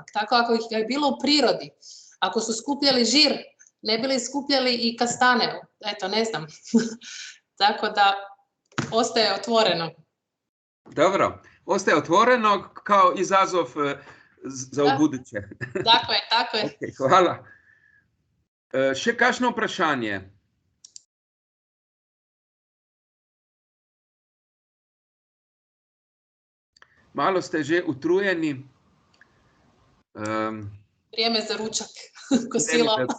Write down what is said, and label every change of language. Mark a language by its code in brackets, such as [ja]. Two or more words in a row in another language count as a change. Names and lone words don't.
[hr] Tako ako ih je bilo u prirodi, ako su skupljali žir, ne bili skupljali i kastaneu, eto, ne znam. Tako da, ostaje otvoreno. Dobro, ostaje otvoreno kao izazov za ubuduće. Tako je. Okay, [sl] hvala. Še kakšno vprašanje? malo ste že utrujeni. [hr] Vrijeme za ručak, kosilo.